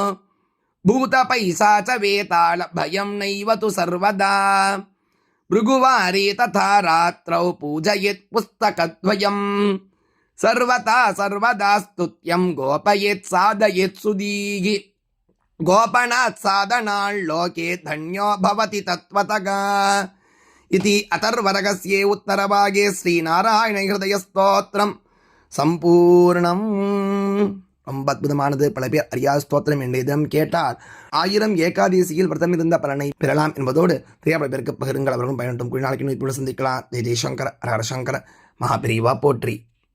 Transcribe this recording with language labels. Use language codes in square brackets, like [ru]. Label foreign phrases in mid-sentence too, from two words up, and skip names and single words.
[sa] भूतपैशाच वेताल भयं नैव तु सर्वदा भृगुवारे तथा रात्रौ पूजयेत् पुस्तकद्वयम् सर्वथा सर्वदा स्तुत्यं गोपयेत् साधयेत् सुधीः गोपनात् साधनाल्लोके धन्यो भवति तत्त्वतः इति अथर्वणस्य उत्तरभागे श्रीनारायणहृदयस्तोत्रं सम्पूर्णम्। [ta] ரொம்ப அற்புதமானது. பல பேர் அறியா ஸ்தோத்திரம் என்ற தினம் கேட்டால் 1000 ஏகாதசியில் விரதம் இருந்த பலனை பெறலாம் என்பதோடு பல பேருக்கு பகிருங்கள், அவர்களும் பயனட்டும். நாளைக்கு சந்திக்கலாம். ஜெய் ஜெய்சங்கர, ஹர சங்கர, மகாபிரிவா போற்றி.